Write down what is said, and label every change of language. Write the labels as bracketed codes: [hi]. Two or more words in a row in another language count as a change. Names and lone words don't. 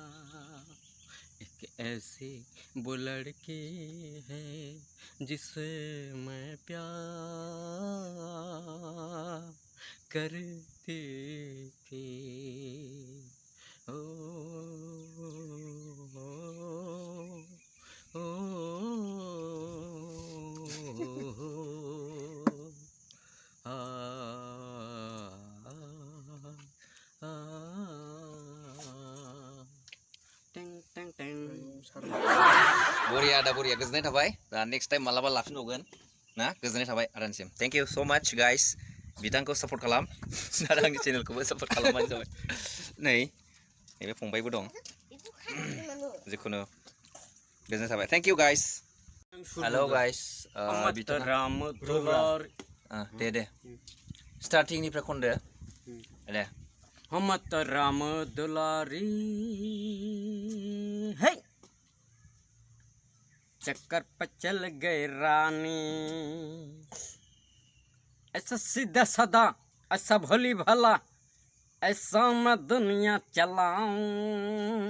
[hi] एक ऐसी वो लड़की है जिसे मैं प्यार करती थी। ओ, ओ, ओ, आ, टें टें टें। [brx] बरिया आदा बरिया, गोजोननाय थाबाय। दा [en] next time [brx] मालाबा लाफिनबावगोन ना? गोजोननाय थाबाय आदानिसिम। [en] thank you so much guys. [brx] बिथांखौ सापर्ट खालाम आरो आंनि चेनेलखौबो सापर्ट खालामबानो जाबाय। नैबे फंबायबो दं। जिखुनु गोजोननाय थाबाय। [en] thank you guys. hello guys. [brx] दे स्टार्टिंनिफ्राय खनदो दे। [hi] हमत राम दुलारी है चक्कर पर चल गए रानी। ऐसा सीधा साधा ऐसा भली भला ऐसा मैं दुनिया चलाऊं।